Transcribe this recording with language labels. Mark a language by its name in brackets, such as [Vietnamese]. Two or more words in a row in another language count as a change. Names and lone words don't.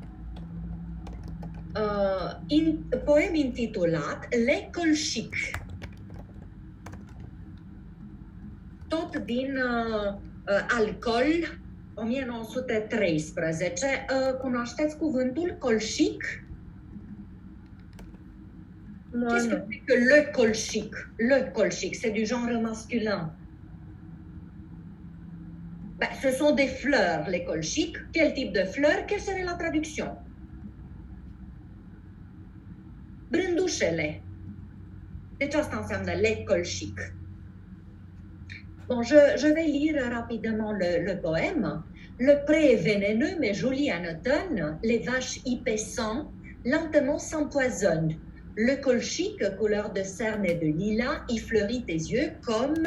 [Romanian] Poem intitulat L'école chic. Tot din Alcool, 1913. Cunoașteți cuvântul colchic? [French] Qu'est-ce que c'est que le colchic? Le colchic, c'est du genre masculin. Ben, ce sont des fleurs, les colchiques. Quel type de fleurs? Quelle serait la traduction? [Romanian] Brândușele. Deci asta înseamnă [French] les colchiques. Bon, je vais lire rapidement le poème. Le pré est vénéneux mais joli en automne. Les vaches y paissant lentement s'empoisonnent. Le colchique, couleur de cerne et de lilas, y fleurit tes yeux comme...